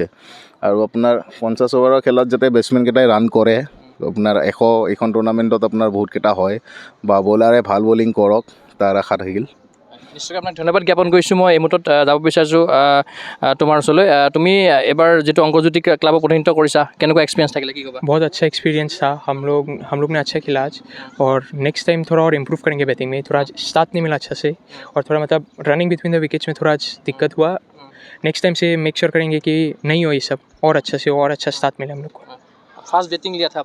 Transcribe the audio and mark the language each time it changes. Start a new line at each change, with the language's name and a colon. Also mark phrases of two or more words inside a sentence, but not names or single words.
Assamese: আৰু আপোনাৰ 50 অভাৰৰ খেলত যাতে বেটছমেনকেইটাই ৰান কৰে, আপোনাৰ 100 এইখন টুৰ্ণামেণ্টত আপোনাৰ বহুতকেইটা হয়, বা বলাৰে ভাল বলিং কৰক, তাৰ আশা থাকিল। নিশ্চয়কৈ আপোনাক ধন্যবাদ জ্ঞাপন কৰিছোঁ। মই এই মুহূৰ্তত যাব বিচাৰিছোঁ তোমাৰ ওচৰলৈ। তুমি এবাৰ যিটো অংকুৰজ্যোতি ক্লাবক প্ৰতিনিধিত্ব কৰিছা, কেনেকুৱা এক্সপিৰিয়েঞ্চ থাকিলে, কি ক'বা?
Hindi: बहुत अच्छा एक्सपीरियंस था। हम लोग ने अच्छा खेला आज और
English: next time
Hindi: थोड़ा और इम्प्रूव करेंगे बैटिंग में। थोड़ा आज स्टार्ट नहीं मिला अच्छा से और थोड़ा मतलब
English: running between the wickets
Hindi: में थोड़ा आज दिक्कत हुआ।
English: next time
Hindi: से
English: make sure
Hindi: करेंगे कि नहीं हो ये सब, और अच्छा से और अच्छा स्टार्ट मिले हम लोग को।
English: fast batting
Hindi: लिया था